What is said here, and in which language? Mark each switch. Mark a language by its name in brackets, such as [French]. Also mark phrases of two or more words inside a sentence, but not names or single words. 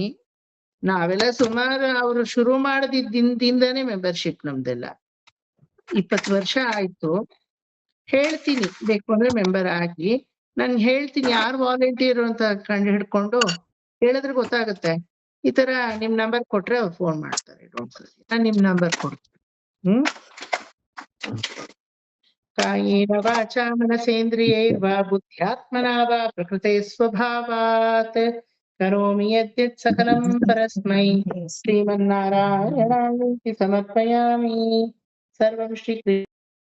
[Kannada] ನಾವೆಲ್ಲ ಸುಮಾರು ಅವ್ರು ಶುರು ಮಾಡದಿದ್ದಾನೆ ಮೆಂಬರ್ಶಿಪ್ ನಮ್ದೆಲ್ಲ 20 ವರ್ಷ ಆಯ್ತು. ಹೇಳ್ತೀನಿ, ಬೇಕು ಅಂದ್ರೆ ಮೆಂಬರ್ ಆಗಿ. ನಾನ್ ಹೇಳ್ತೀನಿ ಯಾರು ವಾಲಂಟಿಯರ್ ಅಂತ ಕಂಡು ಹಿಡ್ಕೊಂಡು ಹೇಳಿದ್ರೆ ಗೊತ್ತಾಗುತ್ತೆ. ಈ ತರ ನಿಮ್ ನಂಬರ್ ಕೊಟ್ರೆ ಅವ್ರು ಫೋನ್ ಮಾಡ್ತಾರೆ. ನಾನ್ ನಿಮ್ ನಂಬರ್ ಕೊಡ್ತೀನಿ. [Sanskrit] ಕಾಯೇನ ವಾಚಾ ಮನಸೇಂದ್ರಿಯೈರ್ವಾ ಬುದ್ಧ್ಯಾತ್ಮನಾ ವಾ ಪ್ರಕೃತೆ ಸ್ವಭಾವಾತ್ ಕರೋಮಿ ಯದ್ಯತ್ ಸಕಲಂ ಪರಸ್ಮೈ ಶ್ರೀಮನ್ನಾರಾಯಣಾಯೇತಿ ಸಮರ್ಪಯಾಮಿ. ಸರ್ವಂ ಶ್ರೀ